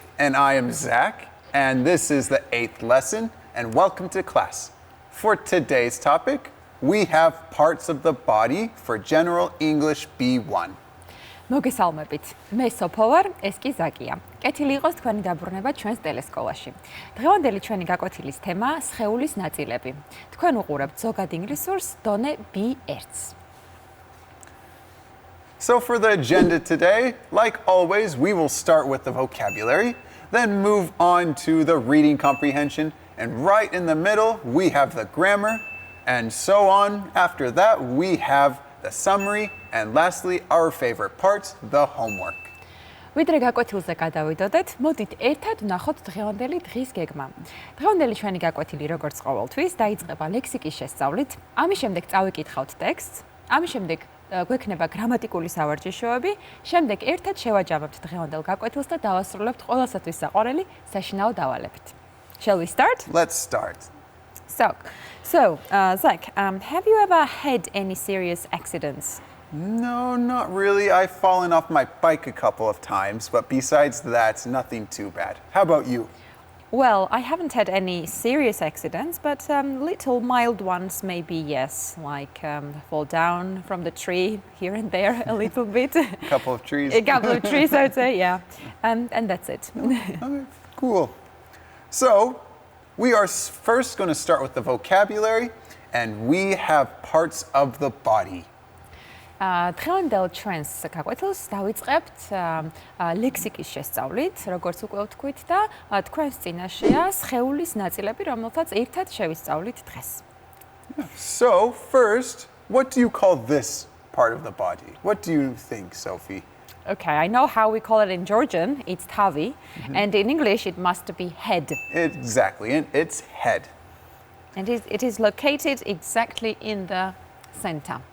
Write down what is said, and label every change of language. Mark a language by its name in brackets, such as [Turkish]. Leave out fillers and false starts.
[English] And I am Zach, and this is the 8th lesson, and welcome to class. For today's topic, we have parts of the body for General English B1. [Georgian] მოგესალმებით. მე სოფო ვარ, ეს კი ზაკია. კეთილი იყოს თქვენი დაბრუნება ჩვენს ტელესკოლაში. დღევანდელი ჩვენი გაკვეთილის თემაა სხეულის ნაწილები. თქვენ უყურებთ ზოგადი ინგლისურს დონე B1-ს. [English] So for the agenda today, like always, we will start with the vocabulary, then move on to the reading comprehension, and right in the middle, we have the grammar, and so on. After that, we have the summary, and lastly, our favorite part, the homework. [Georgian] ვიდრე გაკვეთილზე გადავიდოდეთ, მოდით ერთად ვნახოთ დღევანდელი დღის გეგმა. დღევანდელი ჩვენი გაკვეთილი, როგორც ყოველთვის, დაიწყება ლექსიკის შესწავლით, ამის შემდეგ წავიკითხავთ ტექსტს, ამის შემდეგ გვექნება გრამატიკული სავარჯიშოები, შემდეგ ერთად შევაჯამებთ დღევანდელ გაკვეთილს და დავასრულებთ ყველასათვის საყვარელი საშინაო დავალებით. [English] Shall we start? Let's start. So, Zach, have you ever had any serious accidents? No, not really. I've fallen off my bike a couple of times, but besides that, nothing too bad. How about you? Well, I haven't had any serious accidents, but little mild ones maybe, yes, like fall down from the tree here and there a little bit. A couple of trees. A couple of trees, I would say, yeah. And that's it. Okay, cool. So, we are first going to start with the vocabulary, and we have parts of the body. [Georgian] დღევანდელ ჩვენს გაკვეთილს დავიწყებთ ლექსიკის შესწავლით, როგორც უკვე ვთქვით და თქვენს წინაშეა სხეულის ნაწილები, რომელთაც ერთად შევისწავლით დღეს. [English] So, first, what do you call this part of the body? What do you think, Sophie? Okay, I know how we call it in Georgian, it's tavi, and in English it must be head. Exactly, and it's head. And it is located exactly in the center.